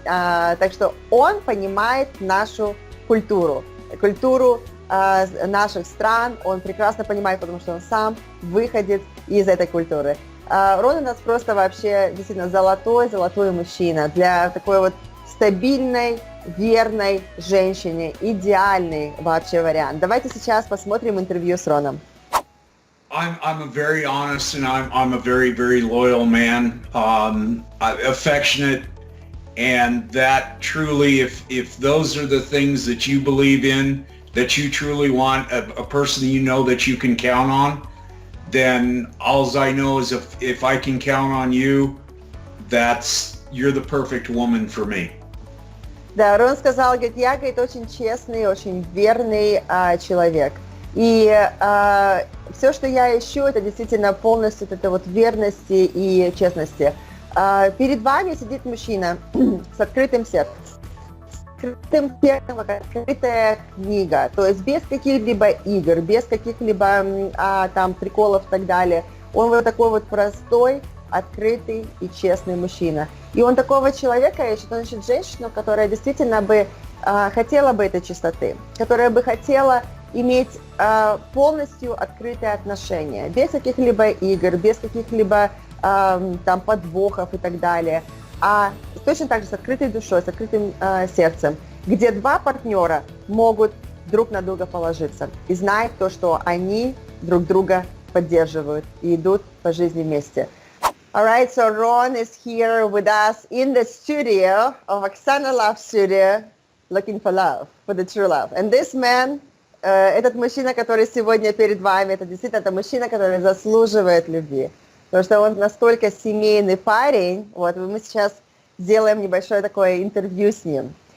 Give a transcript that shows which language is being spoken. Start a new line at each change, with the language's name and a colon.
Russian: Так что он понимает нашу культуру наших стран, он прекрасно понимает, потому что он сам выходит из этой культуры. Рон у нас просто вообще действительно золотой мужчина для такой вот стабильной, верной женщине, идеальный вообще вариант. Давайте сейчас посмотрим интервью с Роном.
English: I'm a very honest and I'm a very, very loyal man, affectionate, and that truly, if those are the things that you believe in, that you truly want a person you know that you can count on, then all I know is if I can count on you, you're the perfect woman for me.
Russian: Да, Рон сказал, говорит, я, говорит, очень честный, очень верный человек. И все, что я ищу, это действительно полностью это вот верности и честности. Перед вами сидит мужчина с открытым сердцем. Открытая книга, то есть без каких-либо игр, без каких-либо там приколов и так далее. Он вот такой вот простой, открытый и честный мужчина. И он такого человека ищет, он ищет женщину, которая действительно бы хотела бы этой чистоты, которая бы хотела иметь полностью открытые отношения, без каких-либо игр, без каких-либо там подвохов и так далее, а точно так же с открытой душой, с открытым сердцем, где два партнера могут друг на друга положиться и знать то, что они друг друга поддерживают и идут по жизни вместе.
English: Alright, so Ron is here with us in the studio of Oksana Love Studio, looking for love, for the true love. And this man,
Russian: этот мужчина, который сегодня перед вами, это действительно это мужчина, который заслуживает любви. Потому что он настолько семейный парень. Вот, мы сейчас сделаем небольшое такое интервью с ним.